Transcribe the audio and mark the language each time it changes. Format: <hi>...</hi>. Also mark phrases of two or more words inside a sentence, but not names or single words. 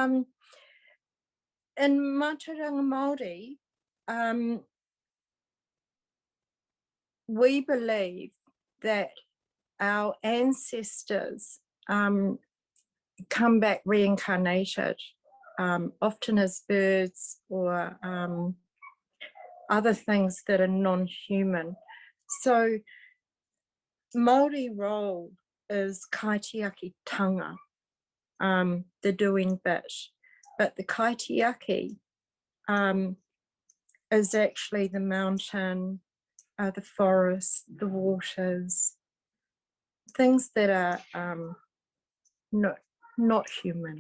<en>In</en> <mi>Mātauranga Māori,</mi> <en>we believe that our ancestors come back reincarnated, often as birds or other things that are non-human. So Māori role is</en> <mi>kaitiaki tanga,</mi> <en>the doing bit, but the kaitiaki is actually the mountain, the forest, the waters, things that are not human.</en>